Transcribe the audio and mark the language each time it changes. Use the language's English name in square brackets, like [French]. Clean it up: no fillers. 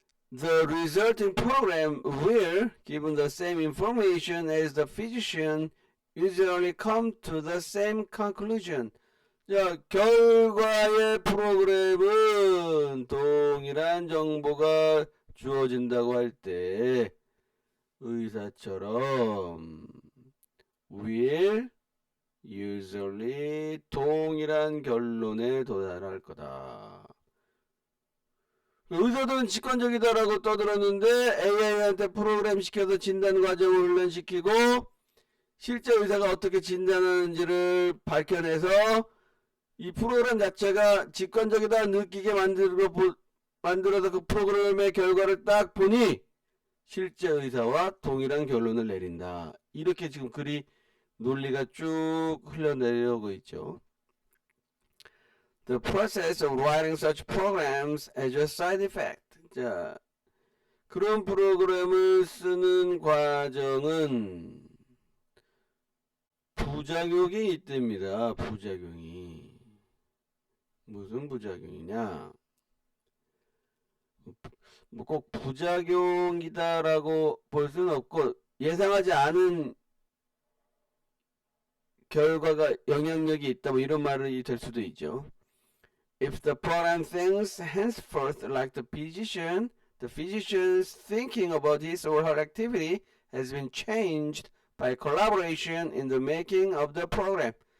[English] The resulting program will, given the same information as the physician, usually come to the same conclusion. [Korean] 자, 결과의 프로그램은 동일한 정보가 주어진다고 할 때 의사처럼 [English] will usually [Korean] 동일한 결론에 도달할 거다. 의사들은 직관적이다라고 떠들었는데 AI한테 프로그램 시켜서 진단 과정을 훈련시키고 실제 의사가 어떻게 진단하는지를 밝혀내서 이 프로그램 자체가 직관적이다 느끼게 만들어서 그 프로그램의 결과를 딱 보니 실제 의사와 동일한 결론을 내린다. 이렇게 지금 글이 논리가 쭉 흘러내려오고 있죠. [English] The process of writing such programs has a side effect. [Korean] 자, 그런 프로그램을 쓰는 과정은 부작용이 있답니다. 부작용이. 무슨 부작용이냐? 뭐 꼭 부작용이다라고 볼 수는 없고 예상하지 않은 결과가 영향력이 있다 뭐 이런 말이 될 수도 있죠. [English] If the program thinks henceforth like the physician's thinking about his or her activity has been changed by collaboration in the making of the program.